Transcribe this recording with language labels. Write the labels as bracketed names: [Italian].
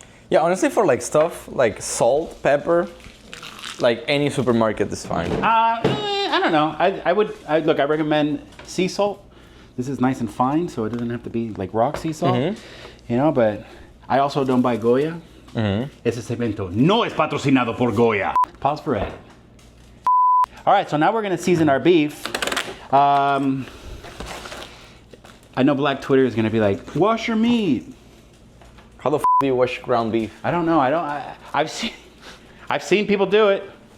[English] Yeah, honestly, for like stuff like salt, pepper, like any supermarket is fine. I don't know. I recommend sea salt. This is nice and fine, so it doesn't have to be like rock sea salt. You know, but I also don't buy Goya. [Spanish] Ese segmento no es patrocinado por Goya. [English] Pause for edit. All right, so now we're gonna season our beef. I know Black Twitter is gonna be like, wash your meat. How the do you wash ground beef? I don't know. I've seen people do it.